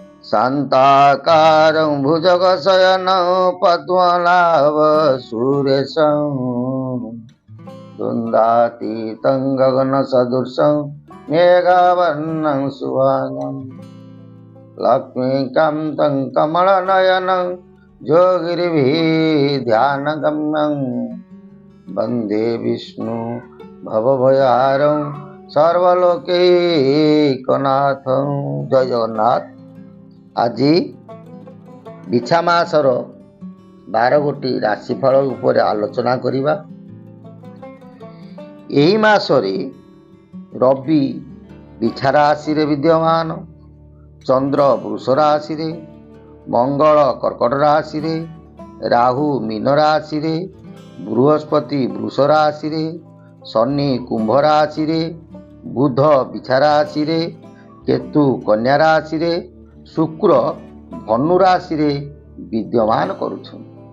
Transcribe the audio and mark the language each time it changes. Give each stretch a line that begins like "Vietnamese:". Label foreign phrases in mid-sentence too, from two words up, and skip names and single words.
Sanskrit: शान्ताकारं भुजगशयनं पद्मनाभसुरेशं द्वन्द्वातीतं गगनसदृशं मेघवर्णं शुभांगं लक्ष्मीकान्तं कमलनयनं योगिभिर्ध्यानगम्यं वन्दे विष्णु भवभयहारं सर्वलोकैकनाथं।
Odia: ଜୟ ଜଗନ୍ନାଥ। ଆଜି ବିଛା ମାସର 12 ଗୋଟି ରାଶିଫଳ ଉପର ଆଲୋଚନା କରିବା। ଏହି ମାସରେ ରବି ବିଛା ରାଶି ରେ ବିଦ୍ୟମାନ, ଚନ୍ଦ୍ର ବୃଷ ରାଶି ରେ, ମଙ୍ଗଳ କର୍କଟ ରାଶି ରେ, ରାହୁ ମୀନ ରାଶି ରେ, ବୃହସ୍ପତି ବୃଷ ରାଶି ରେ, ଶନି କୁମ୍ଭ ରାଶି ରେ, ବୁଧ ବିଛା ରାଶି ରେ, କେତୁ କନ୍ୟା ରାଶି ରେ, ଶୁକ୍ର ଧନୁ ରାଶି ରେ ବିଦ୍ୟମାନ କରୁଛନ୍ତି।